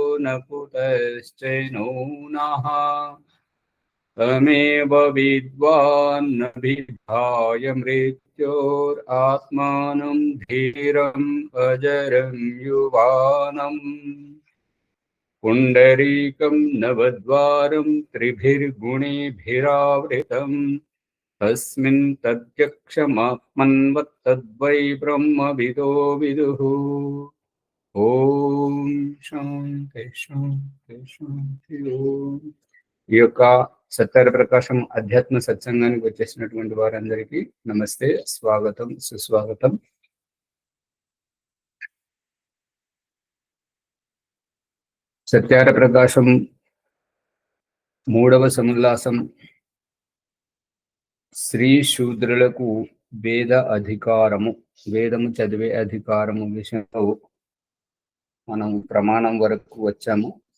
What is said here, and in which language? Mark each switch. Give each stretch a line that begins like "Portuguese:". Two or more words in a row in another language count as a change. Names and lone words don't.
Sanskrit: न कुतश्चैनो नः तमेव विद्वान् न विद्धाय मृत्योरात्मानं धीरम् अजरं युवानम् पुण्डरीकं नवद्वारं त्रिभिर्गुणेभिरावृतम् तस्मिन् तद्यक्षमात्मन्वत्तद्वै ब्रह्मविदो विदुः। ఓం శాంతి శాంతి శాంతి ఓం.
Telugu: ఈ యొక్క సత్యార ప్రకాశం అధ్యాత్మ సత్సంగానికి వచ్చేసినటువంటి వారందరికీ నమస్తే, స్వాగతం, సుస్వాగతం. సత్యార ప్రకాశం 3వ సముల్లాసం శ్రీ శూద్రులకు వేద అధికారము, వేదము చదివే అధికారము విషయంలో మనం ప్రమాణం వరకు వచ్చాము.